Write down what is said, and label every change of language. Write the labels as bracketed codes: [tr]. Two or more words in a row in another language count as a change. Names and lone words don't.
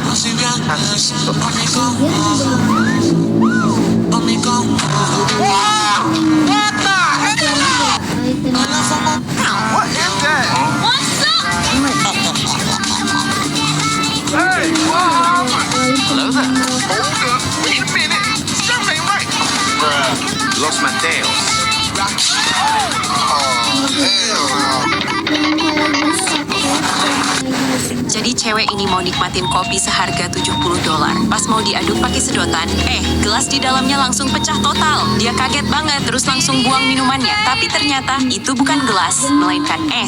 [es] No si vienes a mi cama, a mi cama. A la fama. [en] What is that? What's up? Hey, wow. Los Mateos. [id] Jadi cewek ini mau nikmatin kopi seharga $70. Pas mau diaduk pakai sedotan, gelas di dalamnya langsung pecah total. Dia kaget banget terus langsung buang minumannya. Tapi ternyata itu bukan gelas, melainkan es.